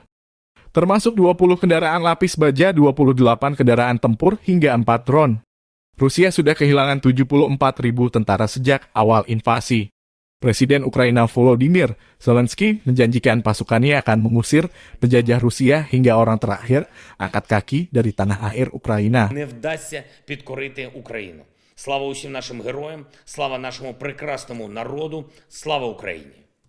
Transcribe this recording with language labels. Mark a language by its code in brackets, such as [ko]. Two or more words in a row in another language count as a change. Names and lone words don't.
[id] Termasuk 20 kendaraan lapis baja, 28 kendaraan tempur, hingga 4 drone. Rusia sudah kehilangan 74.000 tentara sejak awal invasi. Presiden Ukraina Volodymyr Zelensky menjanjikan pasukannya akan mengusir penjajah Rusia hingga orang terakhir angkat kaki dari tanah air Ukraina. [uk] Не вдасться підкорити Україну. Слава усім нашим героям, слава нашому прекрасному народу, слава Україні!